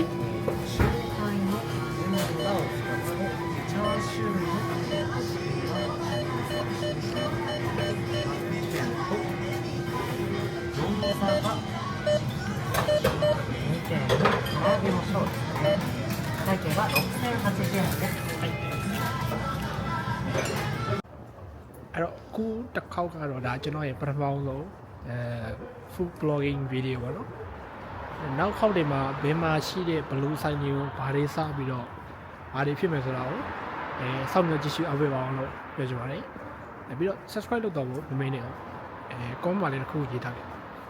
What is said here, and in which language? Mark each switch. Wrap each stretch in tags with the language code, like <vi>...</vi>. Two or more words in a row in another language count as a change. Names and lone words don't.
<ja>シューマイの天ぷらを2つと、チャーシューの餃子が2点の唐揚げのショーですね。会計は6080円です。</ja> <my>အဲ့တော့အခုတစ်ခေါက်ကတော့ဒါကျွန်တော်ရဲ့ပထမဆုံး</my> <en>food blogging video</en> <my>ပေါ့နော်နောက်ခေါက်တွေမှာဘယ်မှာရှိတဲ့ဘလူးဆိုင်ကြီးကိုဘာတွေစပြီးတော့ဘာတွေဖြစ်မယ်ဆိုတာကိုစောင့်မျှော်ကြည့်ရှုအားပေးပါအောင်လို့ပြောချင်ပါတယ်ပြီးတော့ subscribe လုပ်တော့ဖို့မမေ့နဲ့အောင်comment မှာလည်းတစ်ခုရေးထားခဲ့</my>